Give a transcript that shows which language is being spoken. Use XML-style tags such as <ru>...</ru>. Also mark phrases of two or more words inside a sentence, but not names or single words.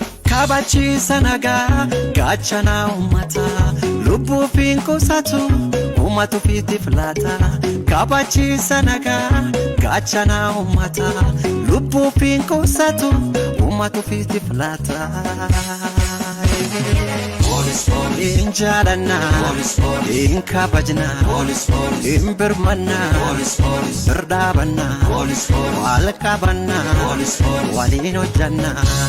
<om>Kabachiisa nagaa, gaachana uummataa. Lubbuu fi hin qusatu, uummatu fiitiif laata. Kabachiisa nagaa, gaachana uummataa. Lubbuu fi hin qusatu, uummatu fiitiif laata.</om> <en>Police, police.</en> <om>Hin jaalannaa,</om> <en>Police, police.</en> <om>hin kabajnaa,</om> <en>Police, police.</en> <om>hin birmannaa,</om> <en>Police, police.</en> <om>birdaabannaa,</om> <en>Police, police.</en> <om>wal qabannaa,</om> <en>Police, police.</en> <om>waliin hojjannaa.</om>